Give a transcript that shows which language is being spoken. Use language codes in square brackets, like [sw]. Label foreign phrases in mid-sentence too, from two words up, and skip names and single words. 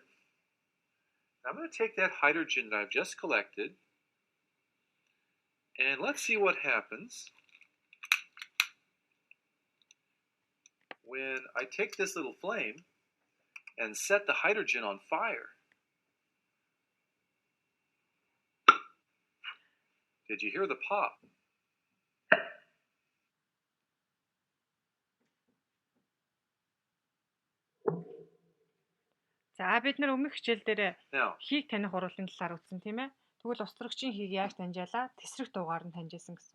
[en] I'm going to take that hydrogen that I've just collected, and let's see what happens when I take this little flame and set the hydrogen on fire. Did you hear the pop? [mn] За бид нар өмнөх хичээл дээр хийг таних урвалын талаар үзсэн тийм ээ. Тэгвэл устрагчийн хийг яаж таньжаалаа? Тесрэх дуугаар нь таньжаасан гэсэн үг.